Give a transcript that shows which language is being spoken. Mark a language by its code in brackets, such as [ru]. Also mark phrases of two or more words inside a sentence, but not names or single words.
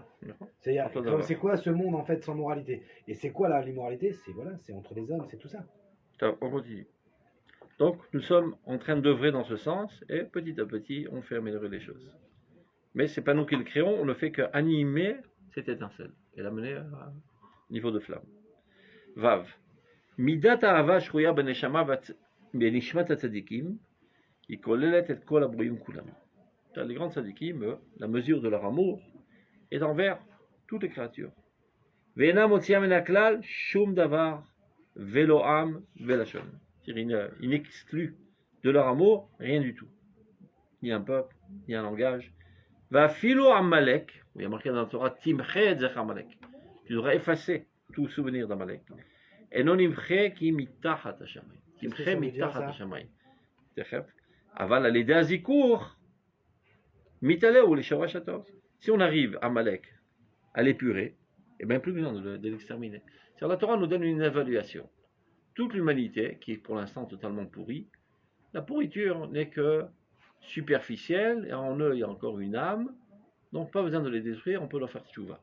[fr] C'est quoi ce monde en fait sans moralité? Et c'est quoi là l'immoralité? C'est entre les hommes, c'est tout ça. On continue. Donc nous sommes en train d'œuvrer dans ce sens et petit à petit on fait améliorer les choses. Mais c'est pas nous qui le créons, on ne fait qu'animer cette étincelle et l'amener au niveau de flamme. [he] ו. מדת אהבה שרויה בנשמה בנשמת הצדיקים, היא כוללת את כל הברואים כולם. [fr] Les grands tzadikim, la mesure de leur amour est envers toutes les créatures. [he] ואינה מוציאה מן הכלל שום דבר ולא עם ולשון. [fr] Il n'exclut de leur amour rien du tout. Ni un peuple, ni un langage. [he] ואפילו עמלק, [fr] il y a marqué dans la Torah, [he] תמחה את זכר עמלק. [fr] Tu devrais effacer tout souvenir d'Amalek. [he] אינו נמחה כי מתחת השמיים. תמחה מתחת השמיים. תכף. אבל על ידי הזיכוך, מתעלהו לשורש הטוב. [fr] Si on arrive à Malek à l'épurer, et bien plus besoin de l'exterminer. La Torah nous donne une évaluation. Toute l'humanité, qui est pour l'instant totalement pourrie, la pourriture n'est que superficielle, et en eux il y a encore une âme, donc pas besoin de les détruire, on peut leur faire tchouva.